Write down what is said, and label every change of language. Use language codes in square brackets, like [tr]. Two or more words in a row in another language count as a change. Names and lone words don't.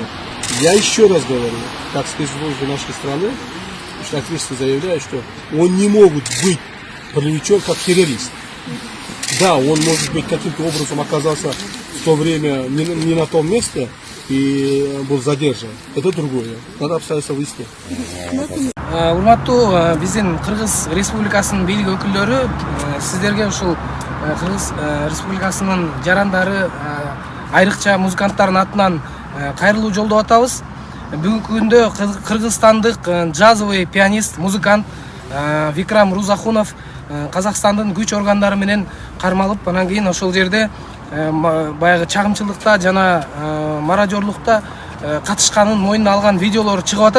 [ru] Я еще раз говорю, как спецслужбы нашей страны, что ответственно заявляю, что он не может быть привлечен как террорист. Да, он, может быть, каким-то образом оказался в то время не на том месте и был задержан. Это другое. Надо обстоятельства выяснить. [ky] Урматтуу биздин Кыргыз Республикасынын бийлик өкүлдөрү сиздерге ушул Кыргыз Республикасынын жарандары айрыкча музыканттардын атынан кайрылуу жолдоп атабыз. Бүгүнкү күндө кыргызстандык [ru] джазовый пианист, [ky] музыкант Викрам Рузахунов Казакстандын күч органдары менен кармалып, анан кийин ошол жерде баягы чагымчылыкта жана маражорлукта катышканын мойнуна алган видеолор чыгып атат.